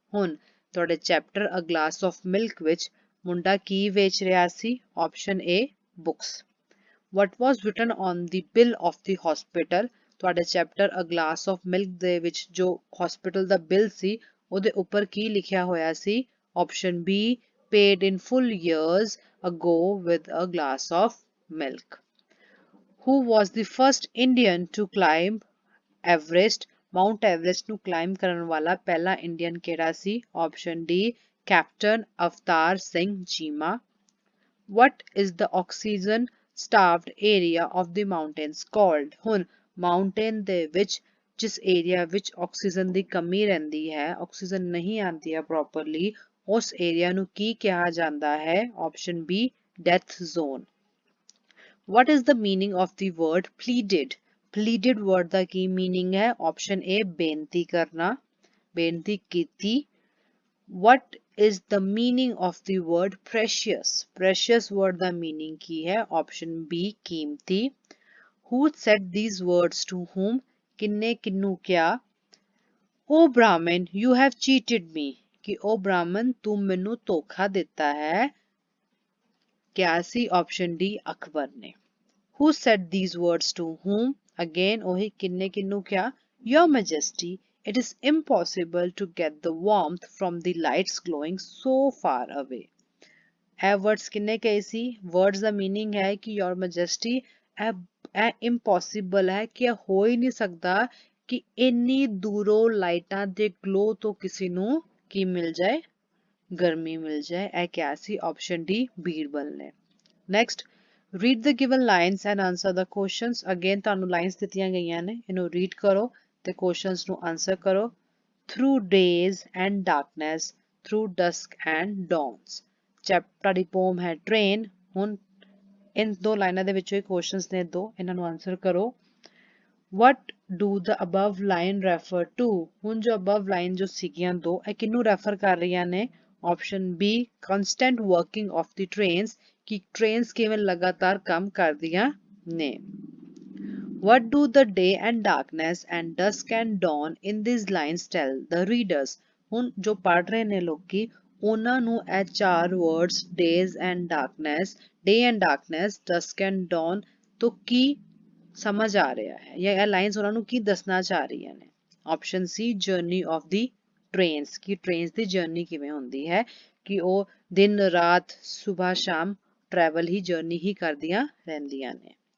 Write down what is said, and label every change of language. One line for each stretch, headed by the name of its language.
Punjabi: ਹੁਣ ਤੁਹਾਡੇ chapter A Glass of Milk ਵਿੱਚ ਮੁੰਡਾ ਕੀ ਵੇਚ ਰਿਹਾ ਸੀ?
English: Option A, books। What was written on the bill of the hospital?
Punjabi: ਤੁਹਾਡੇ chapter A Glass of Milk ਦੇ ਵਿੱਚ ਜੋ ਹਸਪੀਟਲ ਦਾ ਬਿੱਲ ਸੀ ਉਹਦੇ ਉੱਪਰ ਕੀ ਲਿਖਿਆ ਹੋਇਆ ਸੀ?
English: Option B, paid in full years ago with a glass of milk। Who was the first Indian to climb Everest?
Punjabi: Mount Everest ਨੂੰ climb ਕਰਨ ਵਾਲਾ ਪਹਿਲਾ ਇੰਡੀਅਨ ਕਿਹੜਾ ਸੀ?
English: Option D, Captain Avtar Singh Chima। What is the oxygen starved area of the mountains called?
Punjabi: ਹੁਣ mountain ਦੇ ਵਿੱਚ ਜਿਸ area ਵਿੱਚ ਆਕਸੀਜਨ ਦੀ ਕਮੀ ਰਹਿੰਦੀ ਹੈ, ਆਕਸੀਜਨ ਨਹੀਂ ਆਉਂਦੀ ਹੈ ਪ੍ਰੋਪਰਲੀ, ਉਸ ਏਰੀਆ ਨੂੰ ਕੀ ਕਿਹਾ ਜਾਂਦਾ ਹੈ?
English: Option B, death zone। What is the meaning of the word pleaded?
Punjabi: Pleaded word ਦਾ Ki meaning ਹੈ? Option A, ਬੇਨਤੀ ਕਰਨਾ, ਬੇਨਤੀ ਕੀਤੀ।
English: What is the meaning of the word precious?
Punjabi: Precious word ਦਾ meaning ਕੀ ਹੈ?
English: Option B, ਕੀਮਤੀ। Who said these words to whom?
Punjabi: ਕਿੰਨੇ ਕਿਹਨੂੰ ਕਿਹਾ?
English: O Brahmin, you have cheated me।
Punjabi: ਕਿ ਉਹ ਬ੍ਰਾਹਮਣ ਤੂੰ ਮੈਨੂੰ ਧੋਖਾ ਦਿੱਤਾ ਹੈ, ਕਿਹਾ ਸੀ? Option D, ਅਕਬਰ ਨੇ।
English: Who said these words to whom? Again
Punjabi: ਉਹੀ ਕਿੰਨੇ ਕਿਹਨੂੰ ਕਿਹਾ?
English: Your Majesty, it is impossible to get the warmth from the lights glowing so far away।
Punjabi: ਇਹ words ਕਿੰਨੇ ਕਹੇ ਸੀ? words ਦਾ meaning ਹੈ ਕਿ Your Majesty, ਇਹ impossible ਹੈ ਕਿ ਇਹ ਹੋ ਹੀ ਨਹੀਂ ਸਕਦਾ ਕਿ ਇੰਨੀ ਦੂਰੋਂ ਲਾਈਟਾਂ ਦੇ ਗਲੋ ਤੋਂ ਕਿਸੇ ਨੂੰ ਕੀ ਮਿਲ ਜਾਏ? ਗਰਮੀ ਮਿਲ ਜਾਏ। ਇਹ ਕਿਹਾ ਸੀ? Option D, ਬੀਰਬਲ ਨੇ।
English: Next, read the given lines and answer the questions।
Punjabi: Again ਤੁਹਾਨੂੰ lines ਦਿੱਤੀਆਂ ਗਈਆਂ ਨੇ, ਇਹਨੂੰ read ਕਰੋ ਤੇ questions ਨੂੰ answer ਕਰੋ।
English: Through days and darkness, through dusk and dawns।
Punjabi: ਤੁਹਾਡੀ poem ਹੈ train। ਹੁਣ ਇਨ ਦੋ ਲਾਈਨਾਂ ਦੇ ਵਿੱਚੋਂ ਹੀ questions ਨੇ ਦੋ, ਇਹਨਾਂ ਨੂੰ answer ਕਰੋ।
English: What do the above line refer to?
Punjabi: ਹੁਣ ਜੋ above line ਜੋ ਸੀਗੀਆਂ ਦੋ, ਇਹ ਕਿਹਨੂੰ refer ਕਰ ਰਹੀਆਂ ਨੇ?
English: Option B, constant working of the trains,
Punjabi: ਕਿ trains ਕਿਵੇਂ ਲਗਾਤਾਰ ਕੰਮ ਕਰਦੀਆਂ ਨੇ।
English: What do the day and darkness and dusk and dawn in these lines tell the readers?
Punjabi: ਹੁਣ ਜੋ ਪੜ੍ਹ ਰਹੇ ਨੇ ਲੋਕੀ, ਉਹਨਾਂ ਨੂੰ ਇਹ ਚਾਰ words
English: days and darkness, day and darkness, dusk and dawn
Punjabi: ਤੋਂ ਕੀ ਸਮਝ ਆ ਰਿਹਾ ਹੈ, ਜਾਂ ਇਹ ਲਾਈਨਸ ਉਹਨਾਂ ਨੂੰ ਕੀ ਦੱਸਣਾ ਚਾਹ ਰਹੀਆਂ ਨੇ?
English: Option C, journey of the trains,
Punjabi: ਕਿ trains ਦੀ ਜਰਨੀ ਕਿਵੇਂ ਹੁੰਦੀ ਹੈ, ਕਿ ਉਹ ਦਿਨ ਰਾਤ ਸੁਬਹ ਸ਼ਾਮ ਟਰੈਵਲ ਹੀ ਜਰਨੀ ਹੀ ਕਰਦੀਆਂ ਰਹਿੰਦੀਆਂ ਨੇ।